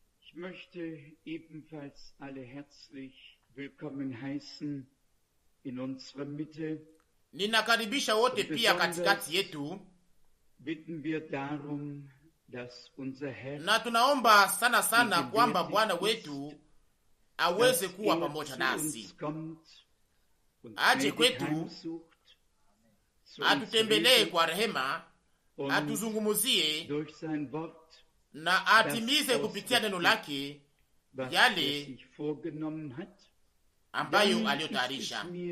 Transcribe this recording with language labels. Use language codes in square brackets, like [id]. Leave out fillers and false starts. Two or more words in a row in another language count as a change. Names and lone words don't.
[de] Ich möchte ebenfalls alle herzlich willkommen heißen in unserer Mitte. [sw] Ninakaribisha wote pia katikati yetu, [de] bitten wir darum, dass unser Herr [sw] na tunaomba sana sana kwamba Bwana wetu aweze kuwa pamoja nasi, aje kwetu, atutembelee kwa rehema, atuzungumuzie na atimize kupitia neno lake yale ambayo aliyotayarisha.